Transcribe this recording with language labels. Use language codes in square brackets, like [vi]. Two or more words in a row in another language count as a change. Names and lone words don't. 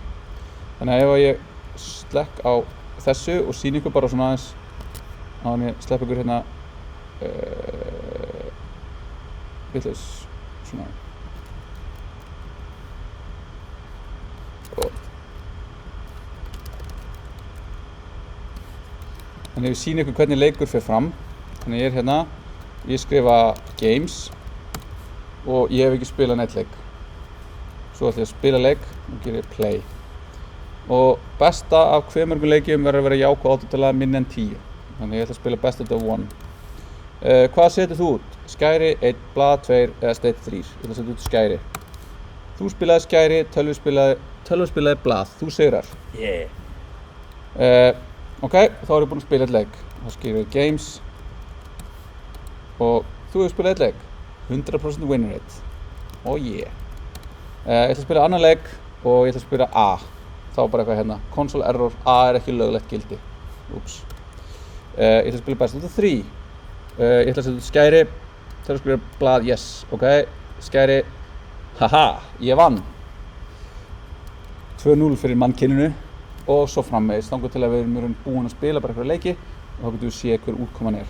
[is] Þannig að ef ég slekk á þessu og sýni ykkur bara svona aðeins á að ég slepp ykkur hérna vitlaus svona þannig að ég sýni ykkur hvernig leikur fer fram. Þannig að ég er hérna, ég skrifa games og ég hef ekki spilað neitt leik. Svo ætla ég að spila leik og gera play. Og besta af hve mörgum leikjum verður að vera jákvæð átutala minni en 10. Þannig ég ætla að spila [en] best out of 1. [is] Hvað setur þú út? Skæri, 1, blað, 2 eða steinn 3. Ég ætla að setja út skæri. Þú spilaði skæri, tölva spilaði blað. Þú sigrar. Ok, þá er ég búinn að spila eitt leik. Þá skrifum við games og þú hefur spilað eitt leik. [en] 100% win rate. [is] Ég ætla að spila annan leik og ég ætla að spila A. Þá bara eitthvað hérna, [en] console error, [is] A er ekki löglegt gildi. Úps. Ég ætla að spila [en] best out of 3. [is] Ég ætla að setja út skæri, það er að spila blað, [en] yes, ok, [is] skæri, haha, ég vann. 2-0 fyrir mannkyninu og svo framvegis, þangað til að við erum búin að spila bara eitthvað leiki og þá getum við séð hver útkoman er.